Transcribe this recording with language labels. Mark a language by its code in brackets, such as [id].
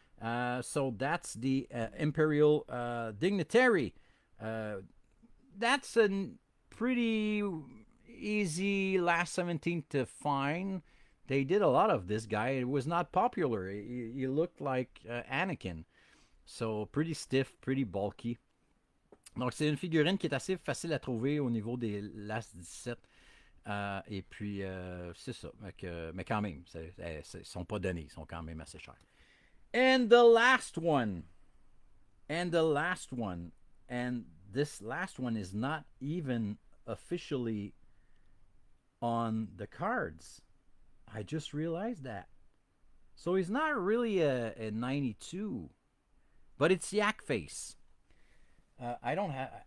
[en] So that's the Imperial Dignitary. That's a pretty easy last 17 to find. They did a lot of this guy. It was not popular. He looked like Anakin. So, pretty stiff, pretty bulky. [fr] Donc, c'est une figurine qui est assez facile à trouver au niveau des Last 17. Et puis, c'est ça. Mais quand même, ils sont pas donnés. Ils sont quand même assez chers. [en] And the last one. And this last one is not even officially on the cards. I just realized that. So he's not really a 92, but it's Yak Face. I don't have.